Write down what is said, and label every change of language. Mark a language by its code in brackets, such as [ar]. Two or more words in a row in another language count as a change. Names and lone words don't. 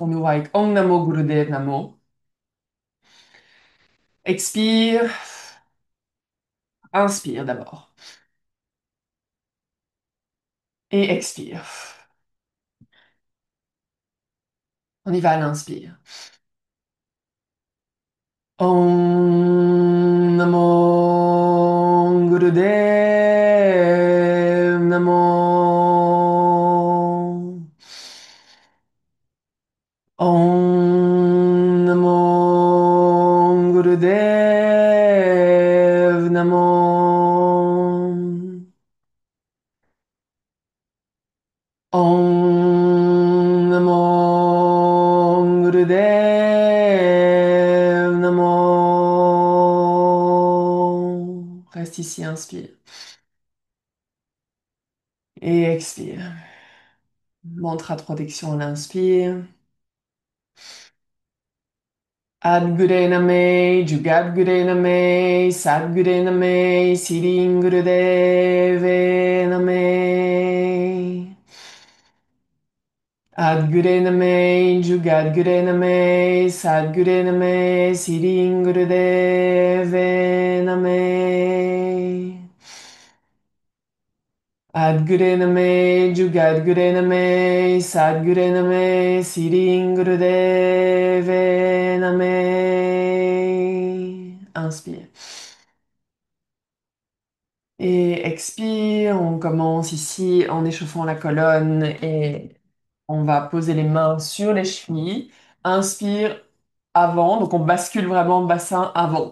[fr] On ouvre avec [pa] ਓਂ ਨਮੋ ਗੁਰਦੇਵ ਨਮੋ. [fr] Expire. Inspire d'abord. Et expire. On y va à l'inspire. [pa] ਓਂ ਨਮੋ ਗੁਰਦੇਵ ਨਮੋ. ਓਂ ਨਮੋ ਗੁਰਦੇਵ ਨਮੋ. ਓਂ ਨਮੋ ਗੁਰਦੇਵ ਨਮੋ. [fr] Reste ici, inspire. Et expire. Mantra de protection, on inspire. [pa] ਆਦਿ ਗੁਰੇ ਨਮਹ, ਜੁਗਾਦਿ ਗੁਰੇ ਨਮਹ, ਸਤਿ ਗੁਰੇ ਨਮਹ, ਸਿਰੀ ਗੁਰਦੇਵੇ ਨਮਹ. ਆਦਿਗੁਰੇਨਮਹ, ਜੁਗਾਦਿਗੁਰੇਨਮਹ, ਸਤਿਗੁਰੇਨਮਹ, ਸਿਰੀਗੁਰਦੇਵੇ ਨਮਹ. ਆਦਿਗੁਰੇਨਮਹ, ਜੁਗਾਦਿਗੁਰੇਨਮਹ, ਸਤਿਗੁਰੇਨਮਹ, ਸਿਰੀਗੁਰਦੇਵੇ ਨਮਹ. [fr] Inspire. Et expire, on commence ici en échauffant la colonne et on va poser les mains sur les chevilles. Inspire avant, donc on bascule vraiment bassin avant.